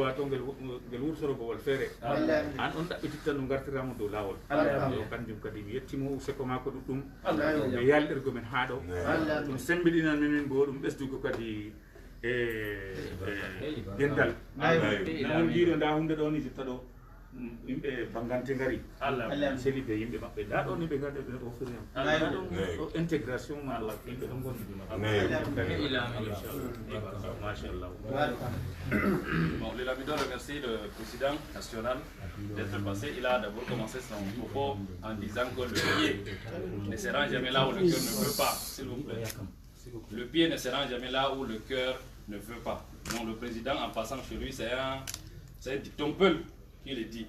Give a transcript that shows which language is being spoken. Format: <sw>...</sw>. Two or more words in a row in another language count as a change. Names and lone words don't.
<ff>wato ngel wursoro bowol feere an on ɗaɓɓititta ɗum gartiramo dow lawol o kanjum kadi mi yettimo useko mako ɗuɗɗum ɓe yalɗirgo men ha ɗo ɗum sembiɗinan men bo ɗum ɓesdugo kadi e dendal on jiiɗo nda hunde ɗo ni jotta ɗo yimɓe bangante ngari seli ɓe yimɓe maɓɓe nda ɗo ni ɓe gaɗe ɓe offrir ɗo intégration ma yimɓe ɗon gonɗiɗi machallah.</ff> <fr>Bon, le Lamido remercie le président national d'être passé. Il a d'abord commencé son propos en disant que le pied ne se rend jamais là où le cœur ne veut pas, s'il vous plaît. Le pied ne se rend jamais là où le cœur ne veut pas. Donc le président, en passant chez lui, c'est un dicton peul qui le dit.</fr>